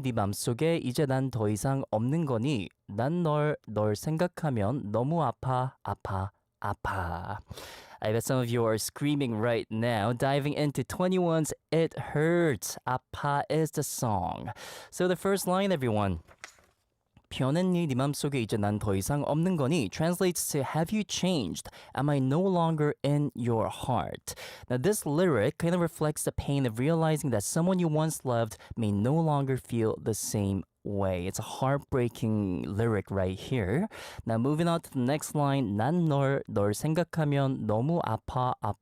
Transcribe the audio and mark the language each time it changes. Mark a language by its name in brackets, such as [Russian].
[Korean] 네 맘속에 이제 난 더 이상 없는 거니? 난 널 생각하면 너무 아파. [English] I bet some of you are screaming right now. Diving into 21's It Hurts. 아파 is the song. So the first line, everyone. [Korean] 변했니? 네 맘속에 이제 난 더 이상 없는 거니? [English] Translates to, have you changed? Am I no longer in your heart? Now this lyric kind of reflects the pain of realizing that someone you once loved may no longer feel the same way. It's a heartbreaking lyric right here. Now moving on to the next line. [Korean] 난 널 생각하면 너무 아파.